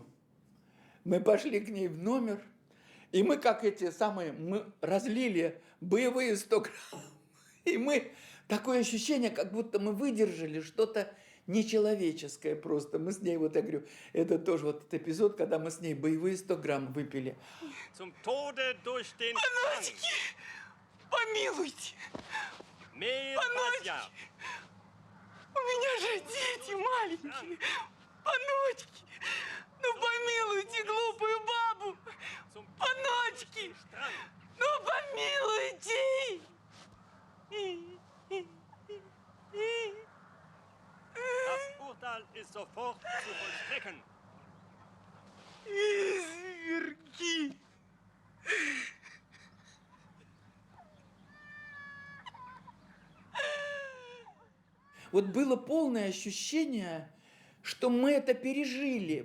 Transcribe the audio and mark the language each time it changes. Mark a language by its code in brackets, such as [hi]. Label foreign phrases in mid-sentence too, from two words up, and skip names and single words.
[ru] Мы пошли к ней в номер, и мы, как эти самые, мы разлили боевые 100 грамм. И мы, такое ощущение, как будто мы выдержали что-то нечеловеческое просто. Мы с ней, вот я говорю, это тоже вот этот эпизод, когда мы с ней боевые 100 грамм выпили. [de] Zum Tode durch den [ru] Паночки! Помилуйте! [de] Mehlwasser. [ru] У меня же дети маленькие! Паночки! Ну помилуйте глупую бабу! [de] Zum [ru] Паночки! [de] Strand. [ru] Ну помилуйте! [de] Das Urteil ist sofort zu vollstrecken. [ru] Изверги! Вот было полное ощущение, что мы это пережили.